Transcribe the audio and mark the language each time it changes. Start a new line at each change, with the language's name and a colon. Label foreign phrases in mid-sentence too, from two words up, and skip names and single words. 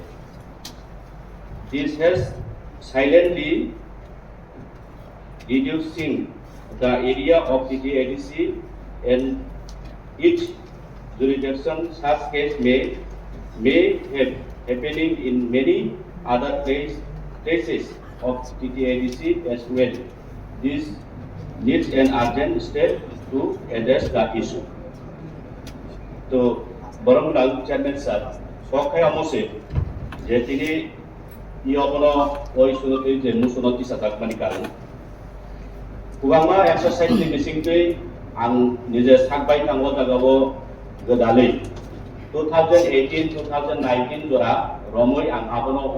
English: This has silently reducing the area of TTADC and each jurisdiction. Such case may have happening in many other places of TTADC as well. This needs an urgent step to address the issue.
Bodo: तो बरमुला
English: chairman sir
Bodo: सौखे अमोसे जेतिनी इयोबनो ओइ सुनति जे मुसुनति सताक मानि कारण कुबामा एक्सरसाइज नि बिसिंगै आं निजे साकबाय थांगो जागावो गोदालै 2018 2019 जरा रमै आं आबनो हो